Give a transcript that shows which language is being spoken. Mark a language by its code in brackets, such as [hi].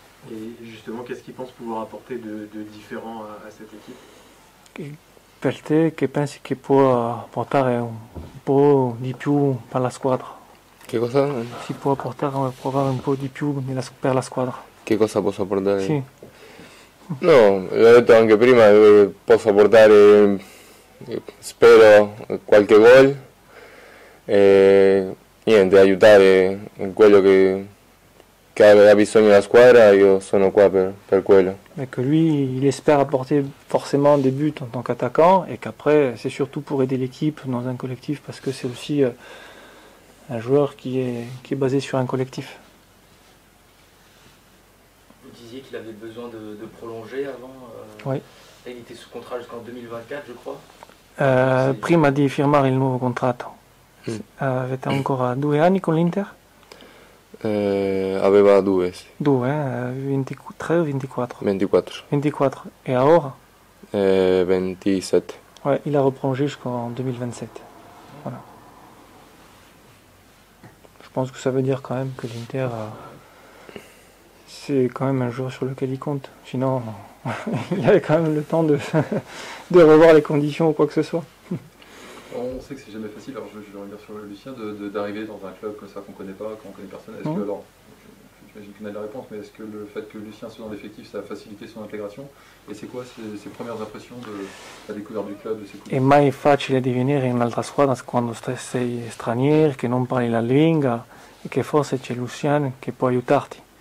[fr] Et justement, qu'est-ce qu'il pense pouvoir apporter de différent à cette équipe? [it] Per te che pensi che può portare un po' di più per la squadra? Che cosa? Si può provare un po' di più per la squadra? Che cosa posso portare? Sì. No, l'ho detto anche prima, posso portare, spero, qualche gol e niente, aiutare in quello che ha bisogno la squadra, io sono qua per quello. [fr] Mais que lui, il espère apporter forcément des buts en tant qu'attaquant et qu'après, c'est surtout pour aider l'équipe dans un collectif parce que c'est aussi un joueur qui est basé sur un collectif. Vous disiez qu'il avait besoin de prolonger avant. Oui. Il était sous contrat jusqu'en 2024, je crois. [it] Prima di firmare il nuovo contratto, avete ancora 2 anni con l'Inter? Aveva 2, sì. 2, 23 o 24? 24. 24. Et ora? 27. [fr] Ouais, il a reprolongé jusqu'en 2027. Voilà. Je pense que ça veut dire quand même que l'Inter, c'est quand même un joueur sur lequel il compte. Sinon, il avait quand même le temps de revoir les conditions ou quoi que ce soit. On sait que c'est jamais facile, alors je vais revenir sur Lucien, d'arriver dans un club comme ça qu'on ne connaît pas, qu'on ne connaît personne. Est-ce que, alors, j'imagine qu'on a la réponse, mais est-ce que le fait que Lucien soit dans l'effectif, ça a facilité son intégration? Et c'est quoi ses premières impressions de la découverte du club, de ses coups? [it] È mai facile di venire in un'altra squadra quando sei straniero, che non parli la lingua e che forse c'è Lucian che può aiutarti.